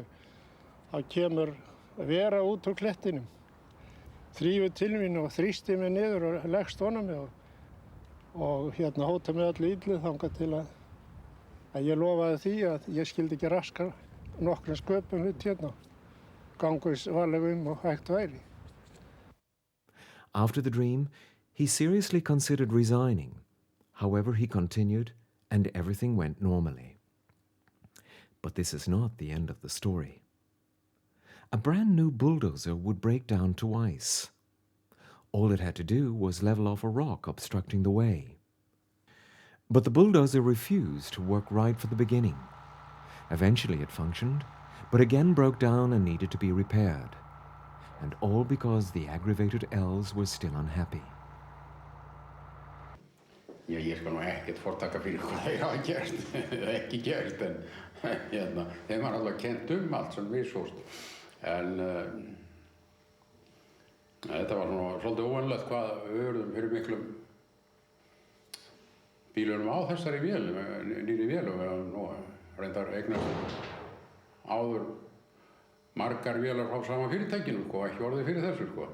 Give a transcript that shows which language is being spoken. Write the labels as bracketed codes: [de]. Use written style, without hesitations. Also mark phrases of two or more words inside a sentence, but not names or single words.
[is] Þá kemur vera út úr klettinum, þrífur til mín og þrýsti mig niður og leggst ofan á mig og hérna hóta mig öllu illu þangað til að ég lofaði því að ég skyldi ekki raska nokkrum sköpum hérna, gangur varlega og hægt væri. [en] After the dream, he seriously considered resigning. However, he continued and everything went normally. But this is not the end of the story. A brand new bulldozer would break down to ice. All it had to do was level off a rock obstructing the way. But the bulldozer refused to work right from the beginning. Eventually it functioned, but again broke down and needed to be repaired. And all because the aggravated elves were still unhappy. [is] Já, ég skal nú ekkert fortaka fyrir hvað þeir hafa gert, eða ekki gert, en þeim var alveg kennt allt sem við sóst. En þetta var svolítið óvanlegt hvað við urðum fyrir miklum bílunum á þessari vél, nýri vél, og við höfum nú reyndar eignast áður margar vélar frá sama fyrirtækinu, ekki orðið fyrir þessu.